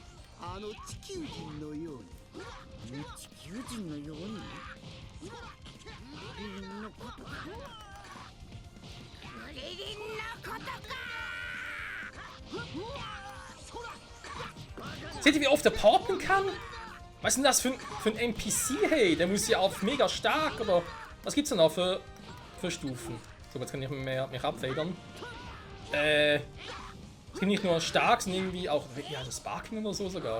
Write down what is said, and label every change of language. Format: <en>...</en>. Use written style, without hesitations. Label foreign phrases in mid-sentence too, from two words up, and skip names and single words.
<ja>あの地球人のように。あの地球人のようにクリリンのことか。クリリンのことか。</ja> <de>Seht ihr, wie oft er porten kann? Was ist denn das für ein NPC, hey? Der muss ja auf mega stark, oder was gibt's denn noch für Stufen? So, jetzt kann ich mich abfedern. Es gibt nicht nur stark, sondern irgendwie auch, ja, das Sparking oder so sogar.</de>